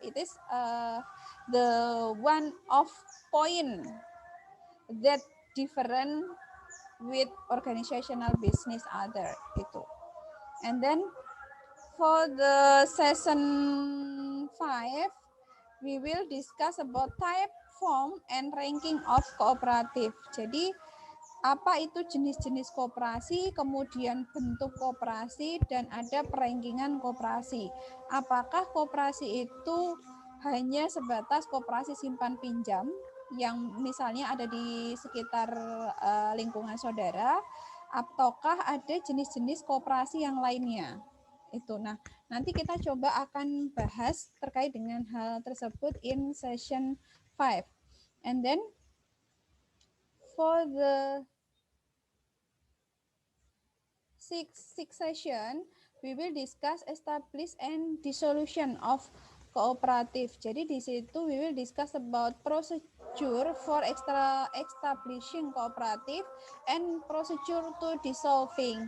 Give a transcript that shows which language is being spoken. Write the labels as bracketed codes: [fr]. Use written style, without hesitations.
[en] It is the one of point that different with organizational business other itu. And then for the session 5 we will discuss about type, form and ranking of cooperative. [id] Jadi apa itu jenis-jenis koperasi, kemudian bentuk koperasi dan ada perankingan koperasi. Apakah koperasi itu hanya sebatas koperasi simpan pinjam yang misalnya ada di sekitar lingkungan saudara, ataukah ada jenis-jenis koperasi yang lainnya? Itu. Nah, nanti kita coba akan bahas terkait dengan hal tersebut [en] in session 5. And then for the sixth session, we will discuss establish and dissolution of cooperative. [id] Jadi di situ [en] we will discuss about procedure for establishing cooperative and procedure to dissolving.